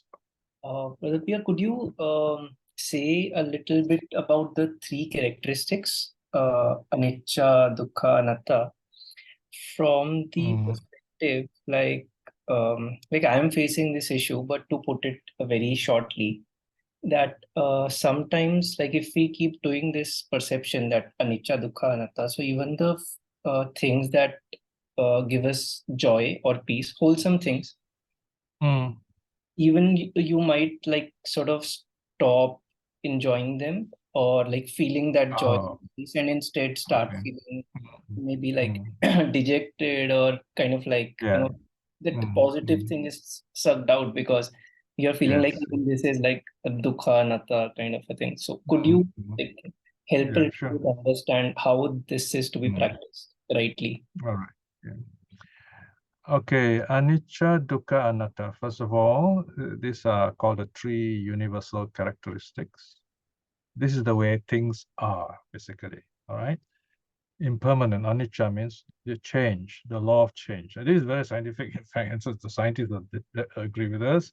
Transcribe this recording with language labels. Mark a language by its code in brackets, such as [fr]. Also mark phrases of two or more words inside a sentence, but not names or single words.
[en] Brother Piya, could you say a little bit about the 3 characteristics, [pi] anicca, dukkha, anatta, [en] from the perspective like I'm facing this issue, but to put it very shortly, that sometimes like if we keep doing this perception that [pi] anicca, dukkha, anatta, [en] so even the things that give us joy or peace, wholesome things, even you might like sort of stop enjoying them or like feeling that joy and instead start feeling maybe like dejected or kind of like that the positive thing is sucked out because you're feeling like even this is like a [pi] dukkha anatta [en] kind of a thing. So could you like, help us to understand how this is to be practiced rightly? All right. [pi] Okay, anicca, dukkha, anatta. [en] First of all, these are called the 3 universal characteristics. This is the way things are, basically. All right. Impermanent, anicca means the change, the law of change. And this is very scientific, in fact, and so the scientists that agree with us.